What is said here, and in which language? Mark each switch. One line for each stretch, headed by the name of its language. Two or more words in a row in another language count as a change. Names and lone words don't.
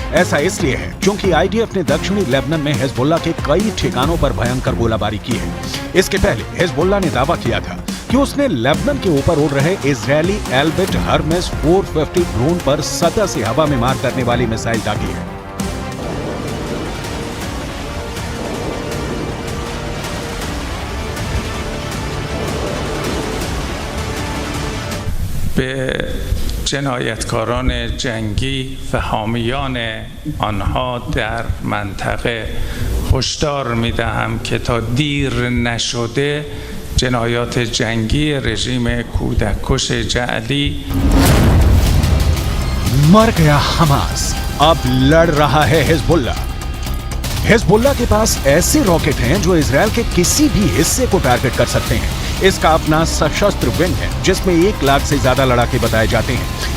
Hindi: ऐसा इसलिए है क्योंकि आईडीएफ ने दक्षिणी लेबनान में हिजबुल्लाह के कई ठिकानों पर भयंकर गोलाबारी की है। इसके पहले हिजबुल्लाह ने दावा किया था कि उसने लेबनान के ऊपर उड़ रहे इजरायली एल्बिट हर्मेस 450 ड्रोन पर सतह से हवा में मार करने वाली मिसाइल दागी है।
Persian: به جنایتکاران جنگی و حامیان آنها در منطقه هشدار می‌دهم که تا دیر نشده جنایات جنگی رژیم کودککش جعلی
Hindi: मर गया हमास, अब लड़ रहा है हिजबुल्लाह। हिजबुल्लाह के पास ऐसे रॉकेट हैं जो इजरायल के किसी भी हिस्से को टारगेट कर सकते हैं। इसका अपना सशस्त्र विंग है जिसमें 1 लाख से ज्यादा लड़ाके बताए जाते हैं।